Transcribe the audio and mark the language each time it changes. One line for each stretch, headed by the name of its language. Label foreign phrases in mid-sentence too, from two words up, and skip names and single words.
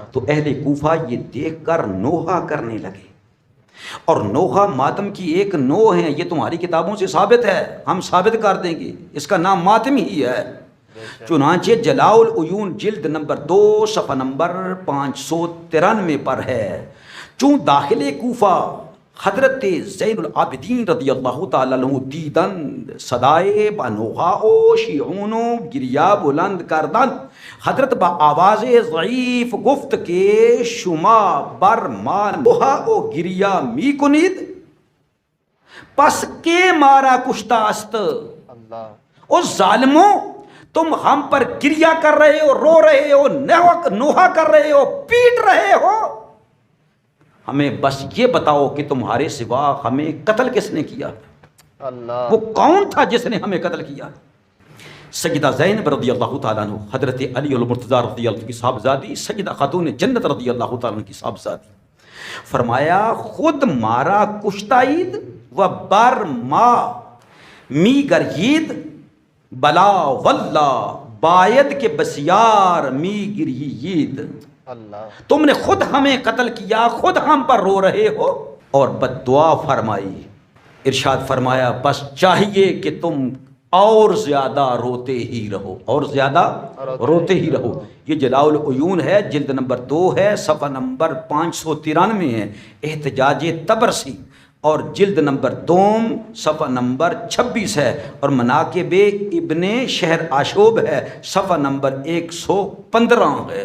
Urdu: تو اہل کوفہ یہ دیکھ کر نوحہ کرنے لگے، اور نوحہ ماتم کی ایک نوع ہے، یہ تمہاری کتابوں سے ثابت ہے، ہم ثابت کر دیں گے، اس کا نام ماتم ہی ہے۔ چنانچہ جلاء العیون جلد نمبر 2 صفحہ نمبر 593 پر ہے،
Persian: چون داخل کوفہ حضرت زین العابدین رضی اللہ تعالیٰ عنہ دیدند صدائے با نوحہ او شیعونو گریا بلند کردند، حضرت با آواز ضعیف گفت کہ شما بر ما نوحہ او گریا می کنید، پس کے مارا کشتا است۔
Urdu: اللہ او ظالموں، تم ہم پر گریا کر رہے ہو، رو رہے ہو، نوحہ کر رہے ہو، پیٹ رہے ہو، ہمیں بس یہ بتاؤ کہ تمہارے سوا ہمیں قتل کس نے کیا؟ اللہ وہ کون تھا جس نے ہمیں قتل کیا؟ سیدہ زینب رضی اللہ تعالیٰ عنہ، حضرت علی المرتضیٰ رضی اللہ عنہ کی صاحبزادی، سیدہ خاتون جنت رضی اللہ تعالیٰ عنہ کی صاحبزادی، فرمایا
Persian: خود مارا کشتاید و بر ما می گرید بلا واللہ باید کے بسیار می گریید،
Urdu: اللہ تم نے خود ہمیں قتل کیا، خود ہم پر رو رہے ہو اور بد دعا فرمائی۔ ارشاد فرمایا بس چاہیے کہ تم اور زیادہ روتے ہی رہو، اور زیادہ روتے ہی رہو۔ یہ جلاء العیون ہے، جلد نمبر 2 ہے، صفحہ نمبر 593 ہے، احتجاج طبرسی، اور جلد نمبر 2 صفحہ نمبر 26 ہے، اور مناقب ابن شہر آشوب ہے، صفحہ نمبر 115 ہے۔